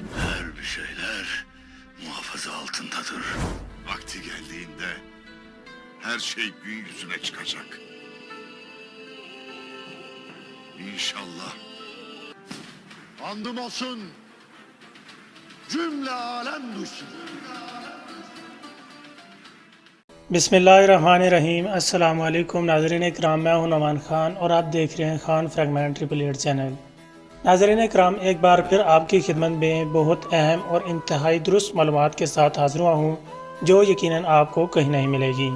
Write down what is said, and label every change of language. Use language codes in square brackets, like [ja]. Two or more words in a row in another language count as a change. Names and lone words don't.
[tr] Her bir şeyler muhafaza altındadır. Vakti geldiğinde her şey gün yüzüne çıkacak. İnşallah. Andım olsun, cümle alem duysun. [ar] بسم الله الرحمن الرحيم السلام عليكم [ur] ناظرین اکرام، میں ہوں نعمان خان اور آپ دیکھ رہے ہیں خان فریگمنٹ 888 چینل. ناظرین اکرام، ایک بار پھر آپکی خدمت میں بہت اہم اور انتہائی درست معلومات کے ساتھ حاضر ہوا ہوں جو یقیناً آپکو کہیں نہیں ملے گی.